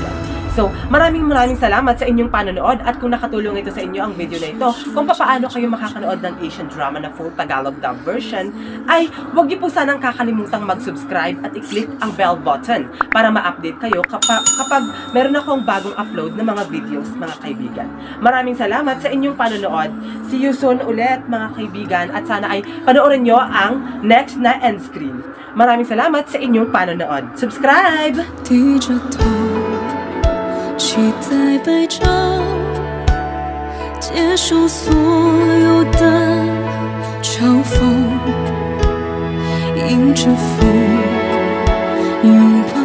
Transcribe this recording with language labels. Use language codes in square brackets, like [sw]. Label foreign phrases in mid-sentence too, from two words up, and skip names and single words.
[tl] So, maraming salamat sa inyong panonood, at kung nakatulong ito sa inyo ang video na ito, kung paano kayo makakanood ng [en] Asian drama [tl] na [en] full Tagalog dub version, [tl] ay huwag niyo po sanang kakalimutang mag-subscribe at i-click ang [en] bell button [tl] para ma-update kayo kapag meron akong bagong upload ng mga videos mga kaibigan. Maraming salamat sa inyong panonood. [en] See you soon [tl] ulit mga kaibigan, at sana ay panoorin nyo ang next na [en] end screen. [tl] Maraming salamat sa inyong panonood. Subscribe! [zh] 期待白昼，接受所有的嘲讽，迎着风。